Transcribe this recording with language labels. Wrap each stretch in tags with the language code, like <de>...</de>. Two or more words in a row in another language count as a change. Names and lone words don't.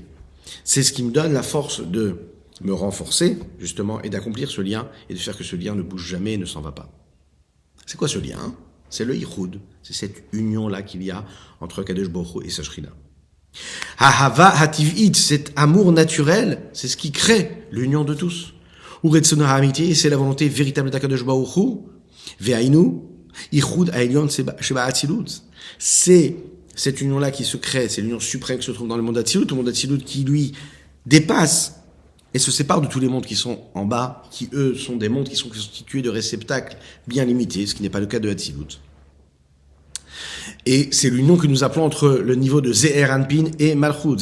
<fr>C'est ce qui me donne la force de me renforcer, justement, et d'accomplir ce lien, et de faire que ce lien ne bouge jamais et ne s'en va pas. C'est quoi ce lien? C'est le Yichud, c'est cette union-là qu'il y a entre</fr> <he>קדוש ברוך הוא</he> <fr>et sa Shrina.</fr> <he>האהבה הטבעית,</he> <fr>cet amour naturel, c'est ce qui crée l'union de tous.</fr> <he>ורצונו האמיתי,</he> <fr>c'est la volonté véritable d'</fr> <he>הקדוש ברוך הוא. והיינו, יחוד העליון שב אצילות.</he> <fr>C'est cette union-là qui se crée, c'est l'union suprême qui se trouve dans le monde d'Atzilut, le monde d'Atzilut qui lui dépasse et se sépare de tous les mondes qui sont en bas, qui eux sont des mondes qui sont constitués de réceptacles bien limités, ce qui n'est pas le cas de Atzilut. Et c'est l'union que nous appelons entre le niveau de Ze'er Anpin et Malchut.</fr>